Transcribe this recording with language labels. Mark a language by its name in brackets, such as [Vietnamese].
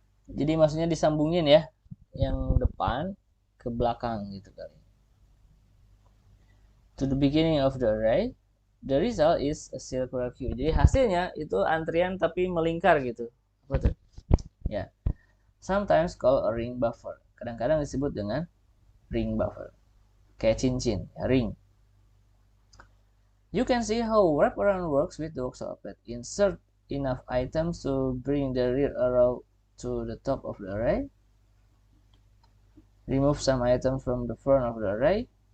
[Indonesian] Jadi maksudnya disambungin ya, yang depan ke belakang gitu kali. [English] To the beginning of the array, the result is a circular queue. [Indonesian] Jadi hasilnya itu antrian tapi melingkar gitu. Betul. Ya. [English] Sometimes called a ring buffer. [Indonesian] Kadang-kadang disebut dengan ring buffer. Kayak cincin, ya, ring. [English] You can see how wraparound works with the workshop outlet. Insert enough items to bring the rear arrow to the top of the array. Remove some items from the front of the array.